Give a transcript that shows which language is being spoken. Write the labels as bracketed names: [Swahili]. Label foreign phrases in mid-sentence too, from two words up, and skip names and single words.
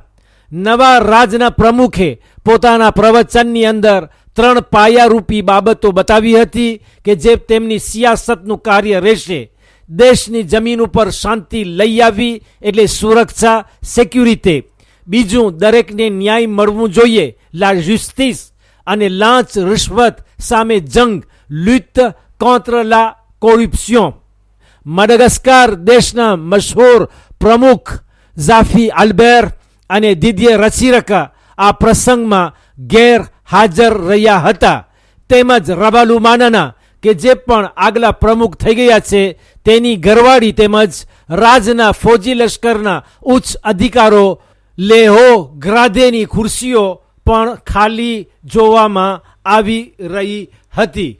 [Gujarati] નવા રાજના પ્રમુખે પોતાના પ્રવચનની અંદર 3 પાયારૂપી બાબતો બતાવી હતી કે જે તેમની સિયાસતનું કાર્ય રહેશે. દેશની જમીન ઉપર શાંતિ લઈ આવી એટલે સુરક્ષા, સિક્યુરિટી. બીજું, દરેકને ન્યાય મળવું જોઈએ, [French] la justice. [Gujarati] અને લાંચ રિશ્વત સામે જંગ, [French] lutte contre la corruption. [Gujarati] માડાગાસ્કાર દેશના મશહૂર પ્રમુખ ઝાફી આલ્બેર અને દિદિયર રચિરકા આ પ્રસંગમાં ગેરહાજર રહ્યા હતા. તેમજ રબાલુમાનાના કે જે પણ આગલા પ્રમુખ થઈ ગયા છે તેની ઘરવાળી તેમજ રાજના ફૌજી લશ્કરના ઉચ્ચ અધિકારો [French] les hauts gradés [Gujarati] ખુરશીઓ પણ ખાલી જોવામાં આવી રહી હતી.